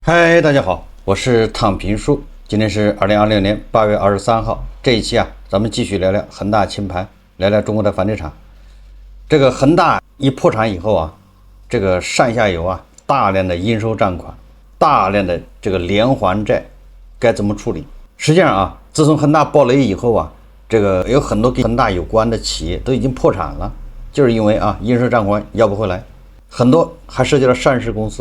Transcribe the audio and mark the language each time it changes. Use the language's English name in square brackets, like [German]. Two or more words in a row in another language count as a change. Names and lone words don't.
[Chinese] 嗨，大家好，我是躺平叔。今天是2026年8月23号。這一期咱們繼續聊聊恆大清盤，聊聊中國的房地產。這個恆大一破產以後這個上下游大量的應收賬款，大量的這個連環債，該怎麼處理？實際上自從恆大爆雷以後這個有很多跟恆大有關的企業都已經破產了，就是因為應收賬款要不回來，很多還涉及到上市公司。